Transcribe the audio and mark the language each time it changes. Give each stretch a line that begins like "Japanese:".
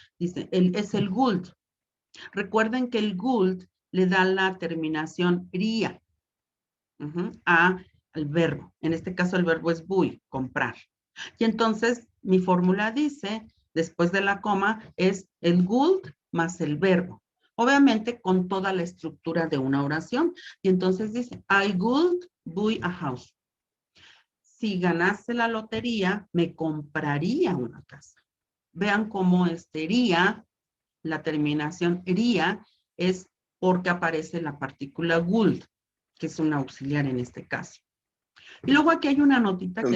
Spanish: Dice, es el Gould. Recuerden que el Gould le da la terminación ría al verbo. En este caso el verbo es buy, comprar. Y entonces mi fórmula dice, después de la coma, es el Gould más el verbo. Obviamente con toda la estructura de una oración. Y entonces dice,
English: I would buy a house.
Spanish: Si ganase la lotería, me compraría una casa. Vean cómo ría, la terminación ría, es porque aparece la partícula would, que es un auxiliar en este caso. Y luego aquí hay una notita que